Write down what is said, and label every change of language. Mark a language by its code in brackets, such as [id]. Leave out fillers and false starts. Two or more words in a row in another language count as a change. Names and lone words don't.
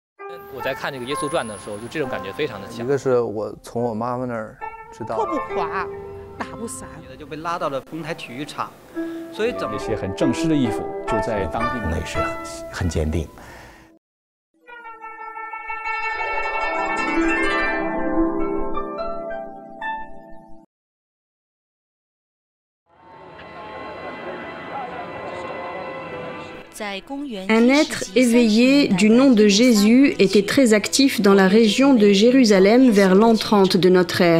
[zh] 一个是我从我妈妈那儿知道，破不垮，打不散，就被拉到了丰台体育场，所以那些很正式的衣服就在当地那是很坚定。 [fr] Un être éveillé du nom de Jésus était très actif dans la région de Jérusalem vers l'an 30 de notre ère.